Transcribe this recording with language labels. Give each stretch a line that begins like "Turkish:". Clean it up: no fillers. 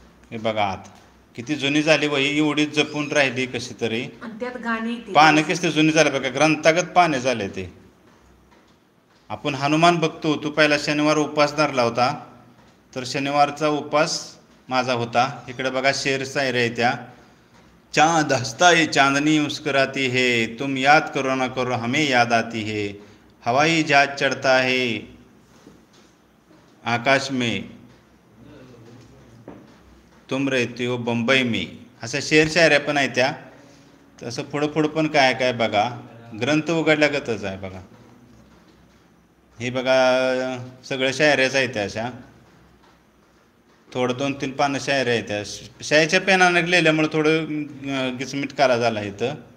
Marathi: हे बघा आत किती जुनी झाली वही, एवढीच जपून राहिली कशी तरी. त्यात गाणी पानं किती जुनी झाले बघा, ग्रंथागत पाने झाले ते. आपण हनुमान बघतो. तू पहिला शनिवार उपास धरला होता, तर शनिवारचा उपास माझा होता. इकडे बघा शेर शायरी आहे त्या.
Hindi: चांद हंसता है चांदनी मुस्कुराती है, तुम याद करो ना करो हमें याद आती है, हवाई जहाज चढ़ता है आकाश में, तुम रहते हो बंबई में.
Marathi: अशा शेर शायऱ्या पण आहे त्या. तसं पुढं पण काय काय बघा, ग्रंथ उघडल्यागतच आहे बघा. हे बघा सगळ्या शायऱ्याच आहेत त्या अशा. थोडं 2-3 पानं शायऱ्या आहेत त्या. शाईच्या पेनानं लिहिल्यामुळे थोडं गिचमिट काला झाला इथं.